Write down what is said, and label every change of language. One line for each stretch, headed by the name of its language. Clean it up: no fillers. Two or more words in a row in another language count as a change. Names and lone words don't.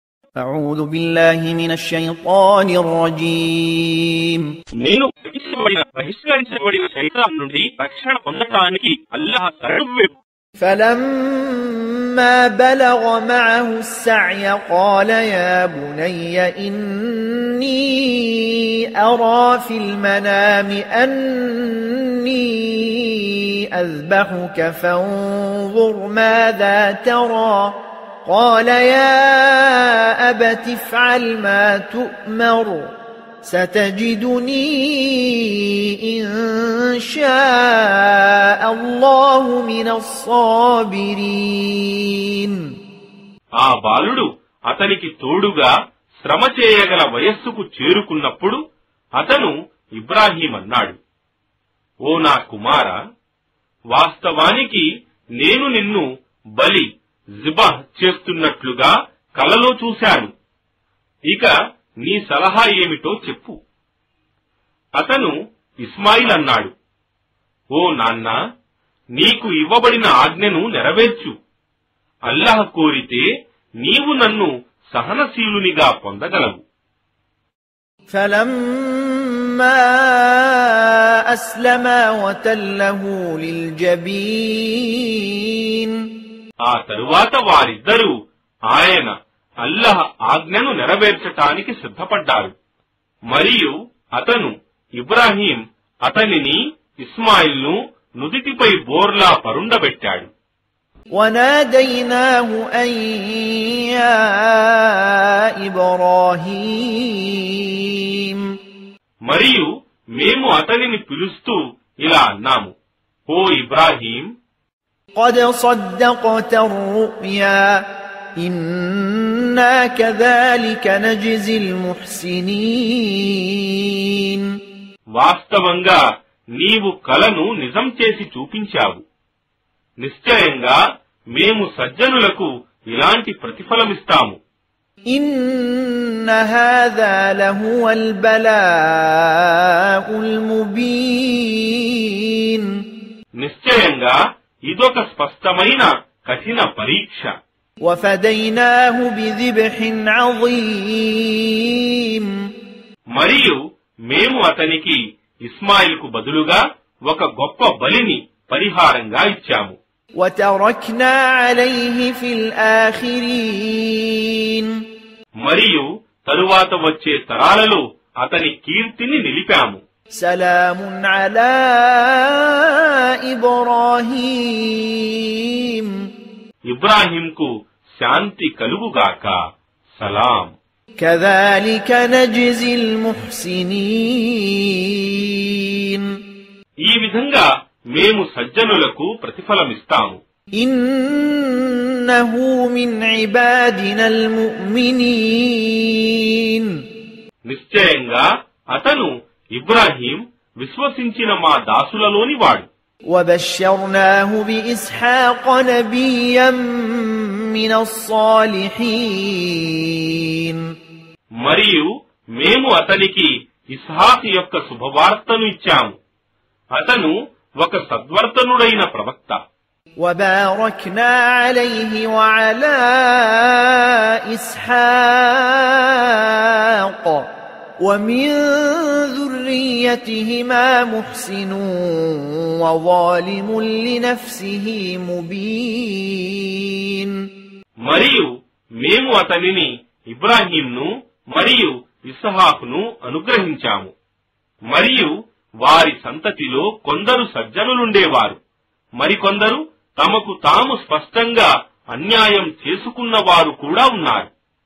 Arabic: أعوذ بالله من الشيطان الرجيم
Telugu: నేను బహిష్కరించబడిన శైతాన్ నుండి రక్షణ పొందడానికి అల్లాహ్ శరణు.
Arabic: فلما بلغ معه السعي قال يا بني إني أرى في المنام أني أذبحك فانظر ماذا ترى قال يا أبت افعل ما تؤمر ستجدني إن شاء الله من الصابرين.
Telugu: ఆ బాలుడు అతనికి తోడుగా శ్రమ చేయగల వయస్సుకు చేరుకున్నప్పుడు అతను ఇబ్రాహీం అన్నాడు, ఓ నా కుమారా, వాస్తవానికి నేను నిన్ను బలి జిబాహ్ చేస్తున్నట్లుగా కలలో చూశాను. ఇక నీ సలహా ఏమిటో చెప్పు. అతను ఇస్మాయిల్ అన్నాడు, ఓ నాన్న, నీకు ఇవ్వబడిన ఆజ్ఞను నెరవేర్చు. అల్లాహ్ కోరితే నీవు నన్ను సహనశీలునిగా పొందగలవు.
Arabic: فلما أسلما وتله للجبين
Telugu: ఆ తరువాత వారిద్దరూ ఆయన అల్లాహ్ ఆజ్ఞను నెరవేర్చటానికి సిద్ధపడ్డారు. మరియు అతను ఇబ్రాహీం అతనిని ఇస్మాయిల్ను నుదిటిపై బోర్లా పరుండబెట్టాడు.
Arabic: وَنَادَيْنَاهُ أَن يَا إِبْرَاهِيمُ
Telugu: మరియు మేము అతనిని పిలుస్తూ ఇలా అన్నాము, ఓ ఇబ్రాహీం,
Arabic: قَدْ صَدَّقْتَ الرُّؤْيَا إِنَّا كَذَلِكَ نَجْزِي الْمُحْسِنِينَ
Telugu: వాస్తవంగా నీవు కలను నిజం చేసి చూపించావు. నిశ్చయంగా మేము సజ్జనులకు ఇలాంటి ప్రతిఫలమిస్తాము.
Arabic: إِنَّ هَذَا لَهُوَ الْبَلَاءُ الْمُبِينُ
Telugu: నిశ్చయంగా ఇదొక స్పష్టమైన కఠిన పరీక్ష.
Arabic: وَفَدَيْنَاهُ بِذِبْحٍ عَظِيمٍ
Telugu: మరియు మేము అతనికి ఇస్మాయిల్కు బదులుగా ఒక గొప్ప బలిని పరిహారంగా ఇచ్చాము.
Arabic: وَتَرَكْنَا عَلَيْهِ فِي الْآخِرِينَ
Telugu: మరియు తరువాత వచ్చే తరాలలో అతని కీర్తిని నిలిపాము.
Arabic: سَلَامٌ عَلَى إِبْرَاهِيمَ
Telugu: ఇబ్రాహీంకు శాంతి కలుగుగాక. సలాం.
Arabic: كَذَلِكَ نَجْزِي الْمُحْسِنِينَ
Telugu: ఈ విధంగా మేము సజ్జనులకు ప్రతిఫలమిస్తాము.
Arabic: إِنَّهُ مِنْ عِبَادِنَا الْمُؤْمِنِينَ
Telugu: నిశ్చయంగా అతను ఇబ్రాహీం విశ్వసించిన మా దాసులలోని వాడు.
Arabic: وَبَشَّرْنَاهُ بِإِسْحَاقَ نَبِيًّا مِنَ الصَّالِحِينَ
Telugu: మరియు మేము అతనికి ఇస్హాక్ యొక్క శుభవార్తను ఇచ్చాము. అతను ఒక సద్వర్తనుడైన ప్రవక్త.
Arabic: وَبَارَكْنَا عَلَيْهِ وَعَلَى إِسْحَاقَ وَمِن ذُرِّيَّتِهِمَا مُحْسِنٌ وَظَالِمٌ لِنَفْسِهِ مُبِينٌ
Telugu: మరియు మేము అతనిని ఇబ్రాహీంను మరియు ఇస్హాకును అనుగ్రహించాము. మరియు వారి సంతతిలో కొందరు సజ్జనులుండేవారు, మరికొందరు తమకు తాము స్పష్టంగా అన్యాయం చేసుకున్నవారు కూడా ఉన్నారు.